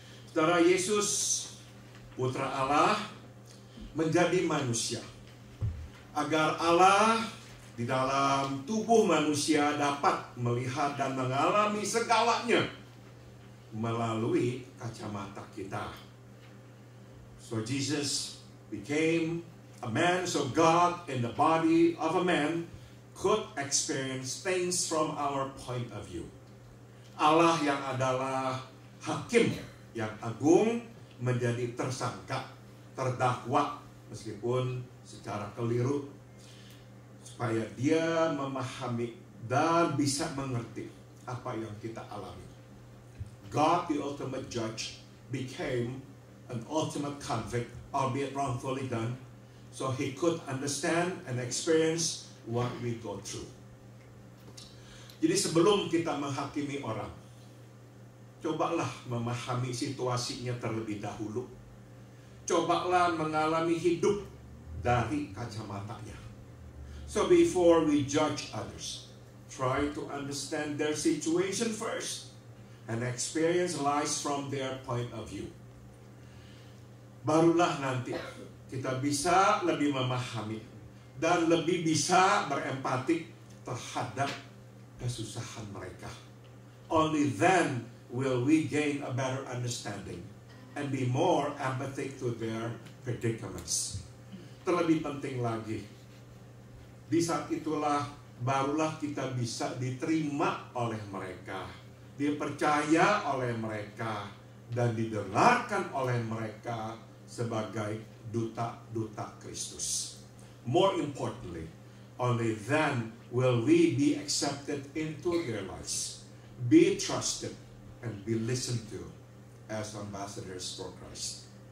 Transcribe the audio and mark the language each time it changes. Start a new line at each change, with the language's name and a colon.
Indonesian: Saudara, Yesus, Putra Allah, menjadi manusia agar Allah di dalam tubuh manusia dapat melihat dan mengalami segalanya melalui kacamata kita.
English: So Jesus became a man, so God in the body of a man could experience things from our point of view.
Indonesian: Allah yang adalah hakim yang agung menjadi tersangka, terdakwa meskipun secara keliru, supaya dia memahami dan bisa mengerti apa yang kita alami.
English: God, the ultimate judge, became an ultimate convict, albeit wrongfully done, so he could understand and experience what we go through.
Indonesian: Jadi sebelum kita menghakimi orang, cobalah memahami situasinya terlebih dahulu. Cobalah mengalami hidup dari kacamatanya.
English: So before we judge others, try to understand their situation first and experience life from their point of view.
Indonesian: Barulah nanti kita bisa lebih memahami dan lebih bisa berempati terhadap kesusahan mereka.
English: Only then will we gain a better understanding and be more empathic to their predicaments.
Indonesian: Terlebih penting lagi, di saat itulah barulah kita bisa diterima oleh mereka, dipercaya oleh mereka, dan didengarkan oleh mereka sebagai duta-duta Kristus.
English: More importantly, only then will we be accepted into their lives, be trusted, and be listened to as ambassadors for Christ.